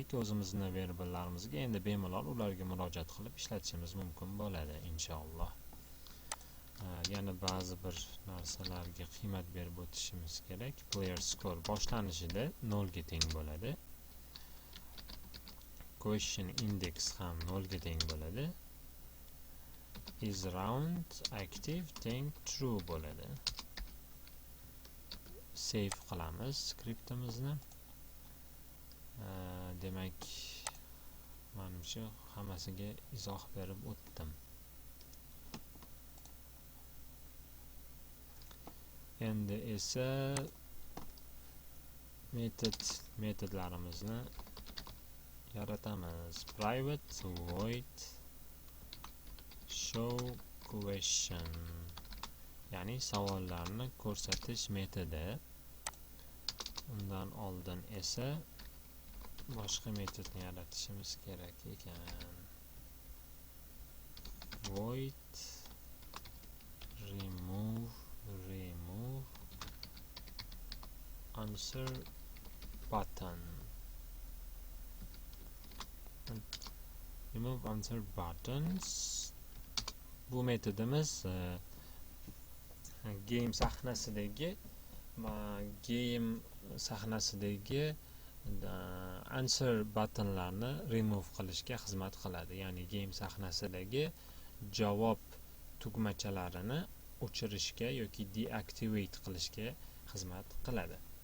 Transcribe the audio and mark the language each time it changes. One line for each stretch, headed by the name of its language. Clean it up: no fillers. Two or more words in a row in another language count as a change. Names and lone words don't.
Uzbek: O'zimizning variablellarimizga endi bemalol ularga murojaat qilib ishlatishimiz mumkin bo'ladi inshaalloh. yana ba'zi bir narsalarga qiymat berib o'tishimiz kerak.
English: Player score
Uzbek: boshlanishida 0 ga teng bo'ladi.
English: Question index
Uzbek: ham 0 ga teng bo'ladi.
English: Is round active
Uzbek: teng true bo'ladi. Save qilamiz skriptimizni. Demak, menimcha hammasiga izoh berib o'tdim. Endi esa metodlarimizni yaratamiz.
English: Private void show question,
Uzbek: ya'ni savollarni ko'rsatish metodi. Undan oldin esa boshqa metodni yaratishimiz kerak ekan.
English: Void remove answer button. Remove answer buttons.
Uzbek: Bu metodimiz game sahnasidagi
English: answer buttonlarni
Uzbek: remove qilishga xizmat qiladi. Ya'ni game sahnasidagi javob tugmachalarini o'chirishga yoki deactivate qilishga xizmat qiladi.